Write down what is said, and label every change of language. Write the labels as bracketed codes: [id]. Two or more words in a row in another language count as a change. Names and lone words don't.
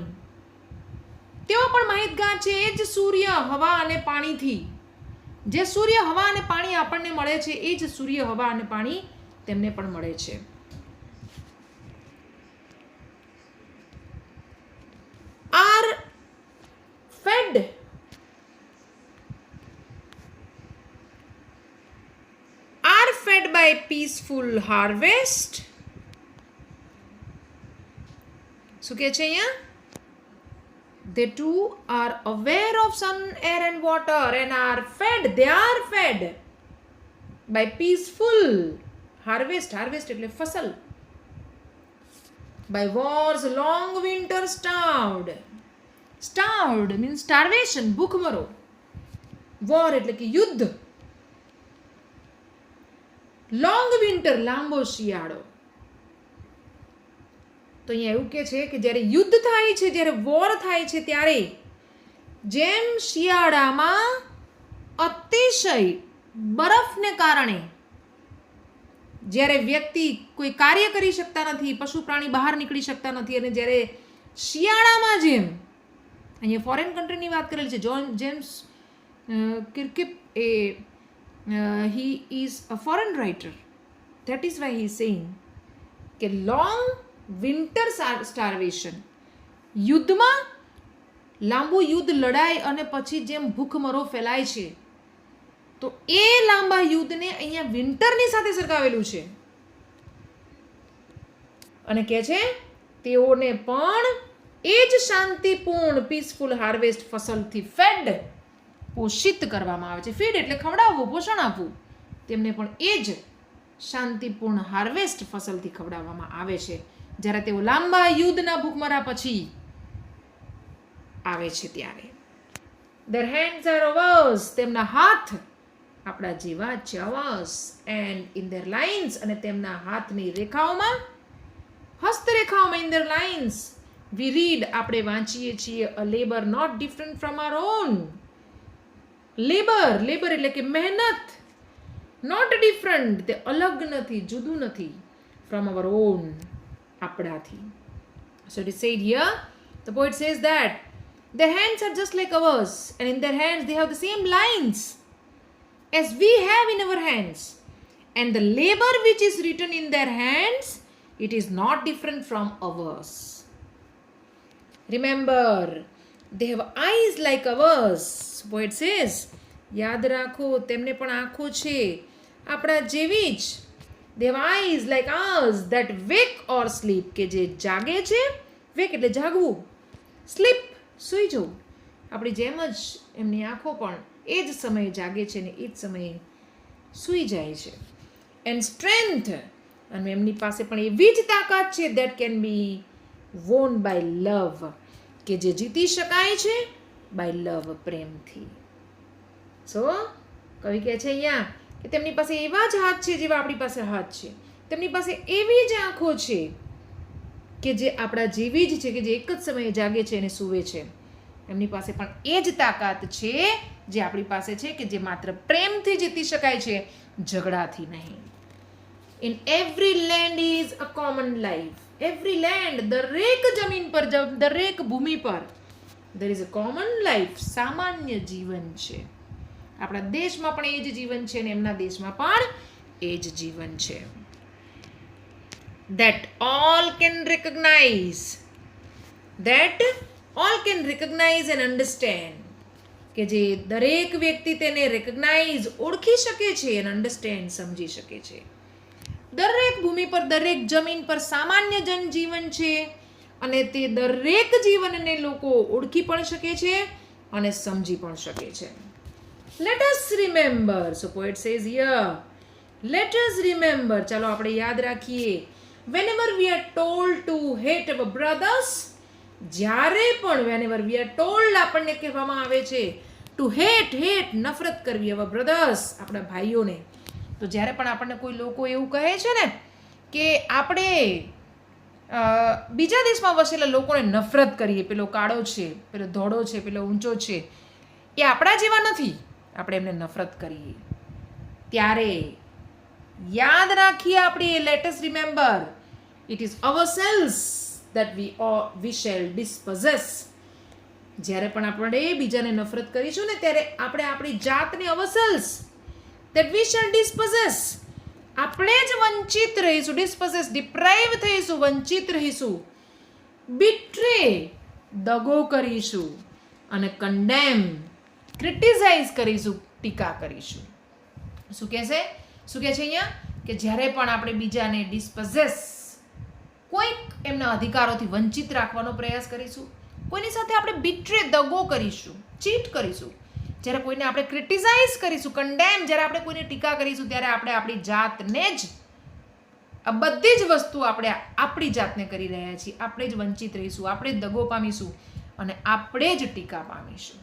[gu] તેઓ પણ માહિતગાર છે એ જ સૂર્ય, હવા અને પાણીથી. જે સૂર્ય, હવા અને પાણી આપણને મળે છે, એ જ સૂર્ય, હવા અને પાણી તેમને પણ મળે છે. [en] are fed, are fed by peaceful harvest. [gu] શું કહે છે અહીંયા? [en] They too are aware of sun, air and water and are fed, they are fed by peaceful harvest. [gu] Harvest એટલે ફસલ. [en] By war's long winter starved. Starved means starvation, [gu] ભૂખમરો. War એટલે કે યુદ્ધ. [en] long winter, [gu] લાંબો શિયાળો. તો અહીંયા એવું કે છે કે જ્યારે યુદ્ધ થાય છે, જ્યારે વોર થાય છે, ત્યારે જેમ શિયાળામાં અતિશય બરફને કારણે જ્યારે વ્યક્તિ કોઈ કાર્ય કરી શકતા નથી, પશુ પ્રાણી બહાર નીકળી શકતા નથી, અને જ્યારે શિયાળામાં જેમ અહીંયા [en] foreign countryની [gu] વાત કરેલી છે, જેમ્સ કિર્કિપ [en] he is a foreign writer. That is why he is saying કે long winter starvation, [gu] યુદ્ધમાં લાંબુ યુદ્ધ લડાઈ અને પછી જેમ ભૂખમરો ફેલાય છે, તો એ લાંબા યુદ્ધને અહીંયા વિન્ટરની સાથે સરખાવેલું છે અને કહે છે તેઓને પણ એ જ શાંતિપૂર્ણ [en] peaceful harvest [gu] ફસલથી ફેડ પોષિત કરવામાં આવે છે. ફીડ એટલે ખવડાવવું, પોષણ આપવું. તેમને પણ એ જ શાંતિપૂર્ણ હાર્વેસ્ટ ફસલથી ખવડાવવામાં આવે છે જ્યારે તેઓ લાંબા યુદ્ધના ભૂખમરા પછી આવે છે ત્યારે. [en] Their hands are ours, [gu] તેમના હાથ આપણા જેવા જ છે, [en] ours, and in their lines, [gu] અને તેમના હાથની રેખાઓમાં, હસ્તરેખાઓમાં, [en] in their lines we read, [gu] આપણે વાંચીએ છીએ, [en] a labor not different from our own. [gu] લેબર એટલે કે મહેનત, [en] not different, [gu] તે અલગ નથી, જુદું નથી, [en] from our own, [gu] આપણાથી. [en] So it is said here, the poet says that their hands are just like ours, and in their hands they have the same lines as we have in our hands, and the labor which is written in their hands, it is not different from ours. Remember, they have eyes like ours. Poet says, [gu] યાદ રાખો તેમને પણ આંખો છે આપણા જેવી જ. [en] They have eyes like ours that wake or sleep, [gu] કે જે જાગે છે, wake એટલે જાગવું, sleep સૂઈ જવું, આપણી જેમ જ એમની આંખો પણ એ જ સમયે જાગે છે ને એ જ સમયે સૂઈ જાય છે. [en] And strength, [gu] અને એમની પાસે પણ એવી જ તાકાત છે, [en] that can be won by love, [gu] કે જે જીતી શકાય છે [en] by love, [gu] પ્રેમથી. સો કવિ કહે છે અહીંયા કે તેમની પાસે એવા જ હાથ છે જેવા આપણી પાસે હાથ છે, તેમની પાસે એવી જ આંખો છે કે જે આપણા જેવી જ છે, કે જે એક જ સમયે જાગે છે અને સૂવે છે. એમની પાસે પણ એ જ તાકાત છે જે આપણી પાસે છે, કે જે માત્ર પ્રેમથી જીતી શકાય છે, ઝઘડાથી નહીં. [en] In every land is a common life. Every land, [gu] દરેક જમીન પર, દરેક ભૂમિ પર [en] there is a common life, [gu] સામાન્ય જીવન છે. આપણા દેશમાં પણ એ જ જીવન છે અને એમના દેશમાં પણ એ જ જીવન છે. [en] That all can recognize, that all can recognize and understand, [gu] કે જે દરેક વ્યક્તિ તેને રેકગ્નાઇઝ, ઓળખી શકે છે, અને અન્ડરસ્ટેન્ડ, સમજી શકે છે. દરેક ભૂમિ પર, દરેક જમીન પર સામાન્ય જનજીવન છે અને તે દરેક જીવનને લોકો ઓળખી પણ શકે છે અને સમજી પણ શકે છે. [en] Let us remember, so poet says here, let us remember, [gu] ચાલો આપણે યાદ રાખીએ, [en] whenever we are told to hate our brothers, [gu] જ્યારે પણ [en] whenever we are told, [gu] આપણને કહેવામાં આવે છે [en] to hate, [gu] નફરત કરવી, [en] our brothers, [gu] આપણા ભાઈઓને. તો જ્યારે પણ આપણને કોઈ લોકો એવું કહે છે ને કે આપણે બીજા દેશમાં વસેલા લોકોને નફરત કરીએ, પેલો કાળો છે, પેલો ધોળો છે, પેલો ઊંચો છે, એ આપણા જેવા નથી, આપણે એમને નફરત કરીએ, ત્યારે યાદ રાખીએ આપણે, [en] let us remember, it is ourselves that we shall dispossess. [gu] જ્યારે પણ આપણે બીજાને નફરત કરીશું ને ત્યારે આપણે આપણી જાતને [en] ourselves that we shall dispossess, [gu] આપણે જ વંચિત રહીશું, [en] dispossess, deprive [gu] થઈશું, વંચિત રહીશું, betray, દગો કરીશું, અને [en] condemn, criticize [gu] કરીશું, ટીકા કરીશું. શું કહે છે અહીંયા કે જ્યારે પણ આપણે બીજાને dispossess, કોઈક એમના અધિકારોથી વંચિત રાખવાનો પ્રયાસ કરીશું, કોઈની સાથે આપણે betray, દગો કરીશું, ચીટ કરીશું, જ્યારે કોઈને આપણે ક્રિટિસાઇઝ કરીશું, કન્ડેમ, જ્યારે આપણે કોઈને ટીકા કરીશું, ત્યારે આપણે આપણી જાતને જ, આ બધી જ વસ્તુ આપણે આપણી જાતને કરી રહ્યા છીએ, આપણે જ વંચિત રહીશું, આપણે જ દગો પામીશું અને આપણે જ ટીકા પામીશું.